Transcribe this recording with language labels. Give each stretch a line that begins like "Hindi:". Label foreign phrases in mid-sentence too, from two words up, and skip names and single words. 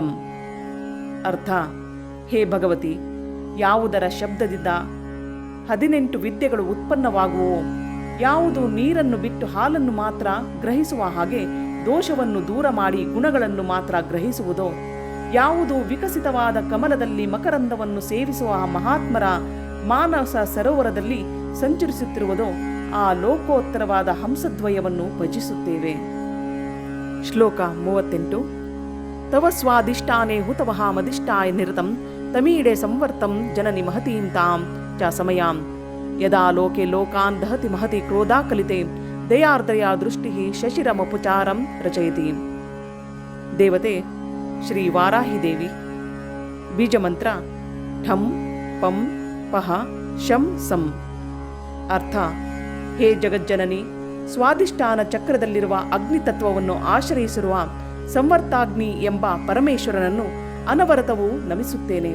Kannada: ಅರ್ಥ: ಹೇ ಭಗವತಿ, ಯಾವುದರ ಶಬ್ದದಿಂದ 18 ವಿದ್ಯೆಗಳು ಉತ್ಪನ್ನವಾಗುವೋ, ಯಾವುದು ನೀರನ್ನು ಬಿಟ್ಟು ಹಾಲನ್ನು ಮಾತ್ರ ಗ್ರಹಿಸುವ ಹಾಗೆ ದೋಷವನ್ನು ದೂರ ಮಾಡಿ ಗುಣಗಳನ್ನು ಮಾತ್ರ ಗ್ರಹಿಸುವುದೋ, ಯಾವುದು ವಿಕಸಿತವಾದ ಕಮಲದಲ್ಲಿ ಮಕರಂದವನ್ನು ಸೇವಿಸುವ ಮಹಾತ್ಮರ ಮಾನಸ ಸರೋವರದಲ್ಲಿ ಸಂಚರಿಸುತ್ತಿರುವುದೋ, ಆ ಲೋಕೋತ್ತರವಾದ ಹಂಸದ್ವಯವನ್ನು ಭಜಿಸುತ್ತೇವೆ.
Sanskrit: ಶ್ಲೋಕ 38. ತವ ಸ್ವಾದಿಷ್ಟಾನೇ ಹುತವಹ ಮದಿಷ್ಟಾಯ ನಿರತಂ ತಮೀಡೆ ಸಂವರ್ತಂ ಜನನಿ ಮಹತೀಂ ತಾಂ ಚ ಸಮಯಾಂ ಯದಾ ಲೋಕೆ ಲೋಕಾನ್ ದಹತಿ ಮಹತಿ ಕ್ರೋಧಾಕಲಿತೆ ದಯಾರ್ದಯ ದೃಷ್ಟಿ ಶಶಿರಮಪುಚಾರಂ ರಚಯತಿ.
Kannada: ದೇವತೆ ಶ್ರೀ ವಾರಾಹಿ ದೇವಿ. ಬೀಜಮಂತ್ರ ಠಂ ಪಂ ಪಹ ಶಂ ಸಂ. ಅರ್ಥ: ಹೇ ಜಗಜ್ಜನನಿ, ಸ್ವಾದಿಷ್ಠಾನ ಚಕ್ರದಲ್ಲಿರುವ ಅಗ್ನಿತತ್ವವನ್ನು ಆಶ್ರಯಿಸಿರುವ ಸಂವರ್ತಾಗ್ನಿ ಎಂಬ ಪರಮೇಶ್ವರನನ್ನು ಅನವರತವೂ ನಮಿಸುತ್ತೇನೆ.